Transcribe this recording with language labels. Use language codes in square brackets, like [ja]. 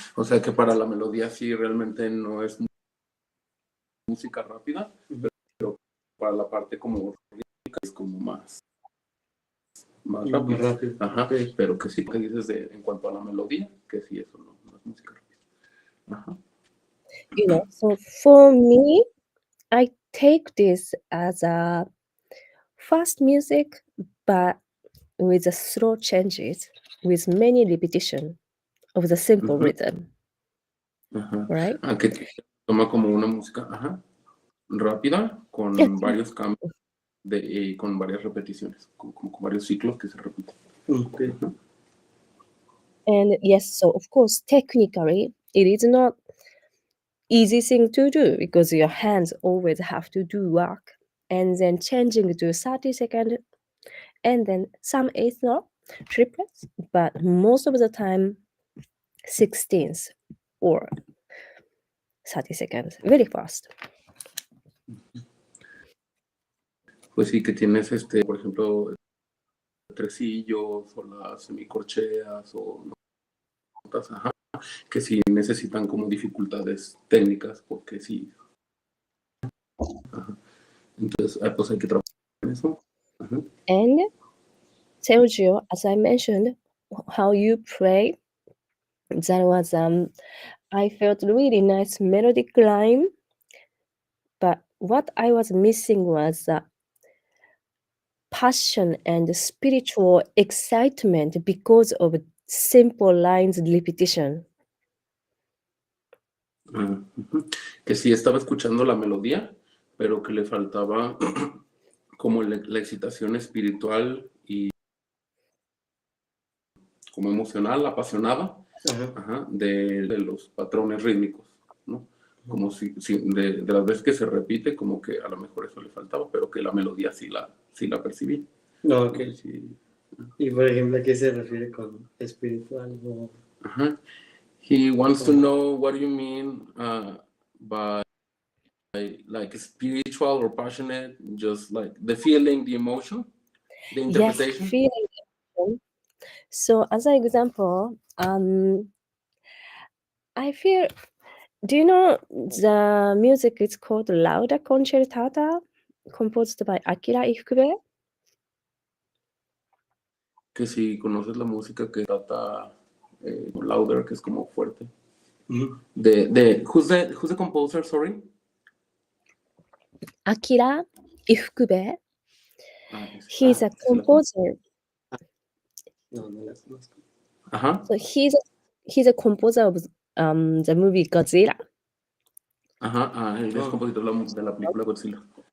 [es] O sea que para la melodía sí realmente no es música rápida, pero para la parte como rítmica es como más rápido. Ajá. Okay. Pero que sí, que dices en cuanto a la melodía, que sí, eso no es música rápida. Ajá. [en] So for me, I take this as a fast music, but with the slow changes, with many repetition of the simple rhythm. [es] Ajá. [en] Right? [es] Que toma como una música rápida con varios cambios con varias repeticiones, como con varios ciclos que se repiten. [en] Okay. And yes, so of course, technically, it is not easy thing to do because your hands always have to do work. And then changing to 30 seconds, and then some eighths not triplets, but most of the time 16th or 30 seconds, very fast. [es] Pues sí, que tienes por ejemplo, tresillos o las semicorcheas o notas, que sí necesitan como dificultades técnicas porque sí. Ajá. Entonces, pues hay que trabajar en eso. Ajá. [en] And Sergio, as I mentioned, how you play, that was I felt really nice melodic line, but what I was missing was passion and spiritual excitement because of simple lines repetition. [es] Que sí estaba escuchando la melodía, pero que le faltaba como la excitación espiritual y como emocional, apasionada, de los patrones rítmicos, ¿no? Como si de las veces que se repite, como que a lo mejor eso le faltaba, pero que la melodía sí la percibí. No, ok. Sí. Y por ejemplo, ¿a qué se refiere con espiritual? [en] He wants to know what you mean by like spiritual or passionate, just like the feeling, the emotion, the interpretation. Yes, feeling. So as an example, I feel, do you know the music is called Lauda Concertata, composed by Akira Ifukube? [es] Que si conoces la música que trata louder, que es como fuerte. [en] Who's the composer, sorry? Akira Ifukube. He's a composer. So he's a composer of the movie Godzilla. [es] Él es compositor de la película Godzilla.